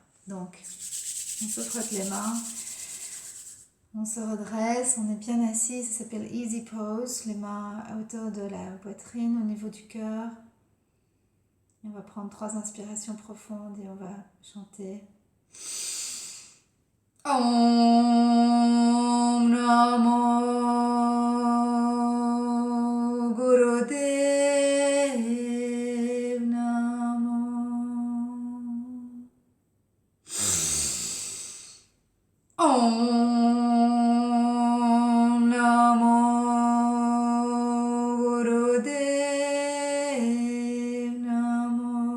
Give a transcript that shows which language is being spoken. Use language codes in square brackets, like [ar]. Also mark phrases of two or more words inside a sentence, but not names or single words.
[fr] Donc, on se frotte les mains. On se redresse, on est bien assis. Ça s'appelle [en] Easy Pose. [fr] Les mains à hauteur de la poitrine, au niveau du cœur. On va prendre 3 inspirations profondes et on va chanter. [sa] Om Namo Gurudev Namo. Om Namo Gurudev Namo.